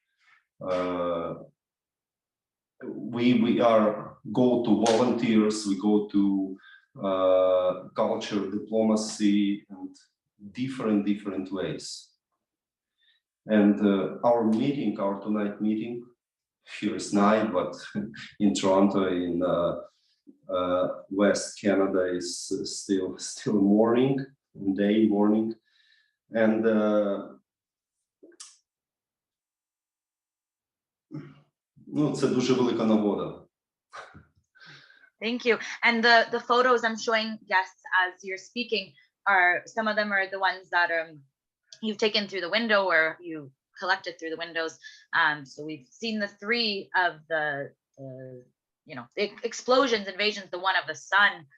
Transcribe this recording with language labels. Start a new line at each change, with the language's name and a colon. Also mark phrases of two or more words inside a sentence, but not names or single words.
English: We go to volunteers, we go to culture, diplomacy, and different ways. And our tonight meeting, here is night, but in Toronto, in West Canada, is still morning, morning.
Ukrainian: And це дуже велика нагода.
English: Thank you. And the photos I'm showing guests as you're speaking some of them are the ones that you've taken through the window, or you collected through the windows. So we've seen the three of the explosions, invasions, the one of the sun.